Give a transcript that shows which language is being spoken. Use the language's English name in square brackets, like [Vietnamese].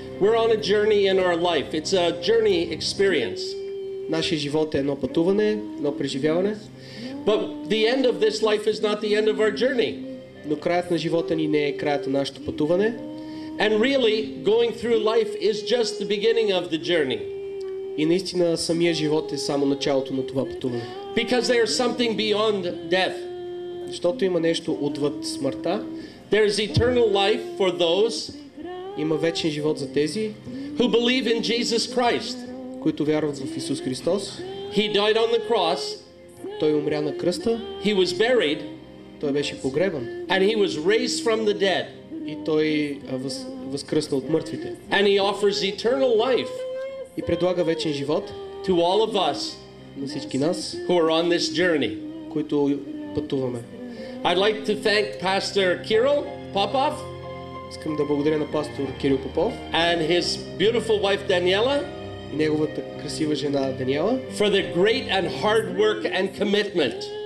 [English] We're on a journey in our life. It's a journey experience. [Bulgarian] Нашия живот е едно пътуване, едно преживяване. [English] But the end of this life is not the end of our journey. [Bulgarian] Но краят на живота ни не е краят на нашето пътуване. [English] And really, going through life is just the beginning of the journey. [Bulgarian] И наистина самия живот е само началото на това пътуване. [English] Because there's something beyond death. [Bulgarian] Защото има нещо отвъд смъртта. [English] There's eternal life for those [Bulgarian] Има вечен живот за тези, [English] who believe in Jesus Christ. [Bulgarian] които вярват в Исус Христос. [English] He died on the cross. [Bulgarian] Той умря на кръста. [English] He was buried. [Bulgarian] Той беше погребан. [English] And he was raised from the dead. [Bulgarian] И той възкръсна от мъртвите. [English] And he offers eternal life [Bulgarian] И предлага вечен живот [English] to all of us [Bulgarian] на всички нас, [English] who are on this journey. [Bulgarian] които пътуваме. [English] I'd like to thank Pastor Kirill Popov [Bulgarian] Искам да благодаря на пастор Кирил Попов [English] and his beautiful wife Daniela [Bulgarian] и неговата красива жена Даниела [English] for their great and hard work and commitment